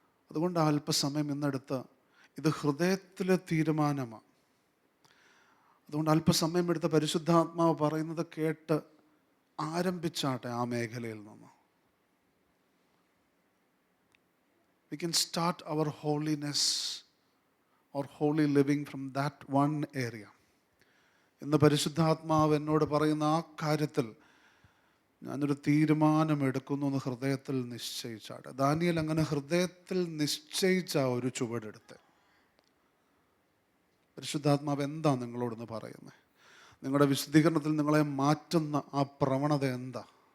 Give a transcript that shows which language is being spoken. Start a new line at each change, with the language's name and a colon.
Malayalam: അതുകൊണ്ട് അല്പസമയം ഇന്നെടുത്ത്, ഇത് ഹൃദയത്തിലെ തീരുമാനമാണ്. അതുകൊണ്ട് അല്പസമയം എടുത്ത് പരിശുദ്ധാത്മാവ് പറയുന്നത് കേട്ട് ആരംഭിച്ചാട്ടെ ആ മേഖലയിൽ നിന്ന്.
English: We can start our holiness or holy living from that one area.
Malayalam: ഇന്ന് പരിശുദ്ധാത്മാവ് എന്നോട് പറയുന്ന ആ കാര്യത്തിൽ ഞാനൊരു തീരുമാനമെടുക്കുന്നു എന്ന് ഹൃദയത്തിൽ നിശ്ചയിച്ചാട്ടെ. ദാനിയേൽ അങ്ങനെ ഹൃദയത്തിൽ നിശ്ചയിച്ച ഒരു ചുവടെടുത്ത്. പരിശുദ്ധാത്മാവ് എന്താ നിങ്ങളോടൊന്ന് പറയുന്നത്? നിങ്ങളുടെ വിശുദ്ധീകരണത്തിൽ നിങ്ങളെ മാറ്റുന്ന ആ പ്രവണത എന്താ?